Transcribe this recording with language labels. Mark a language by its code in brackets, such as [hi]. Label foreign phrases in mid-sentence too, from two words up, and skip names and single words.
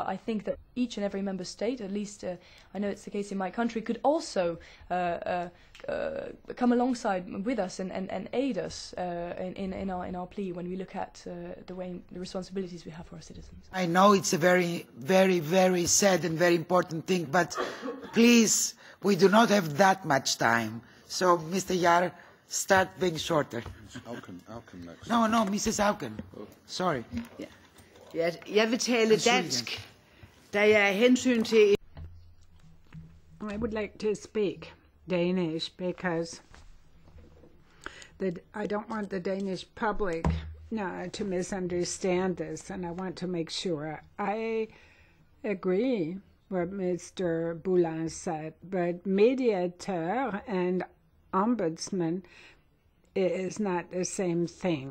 [en] I think that each and every member state, at least I know it's the case in my country, could also come alongside with us and aid us in our plea when we look at the responsibilities we have for our citizens. I know it's a very, very, very sad and very important thing, but please, we do not have that much time. So, Mr. Jahr, start being shorter. Auken next. No, Mrs. Auken. Sorry. [da] Ja, jeg vil tale dansk, da jeg af hensyn til... [en] I would like to speak Danish because I don't want the Danish public to misunderstand this, and I want to make sure. I agree what Mr. Boulin said, but mediator and ombudsman is not the same thing.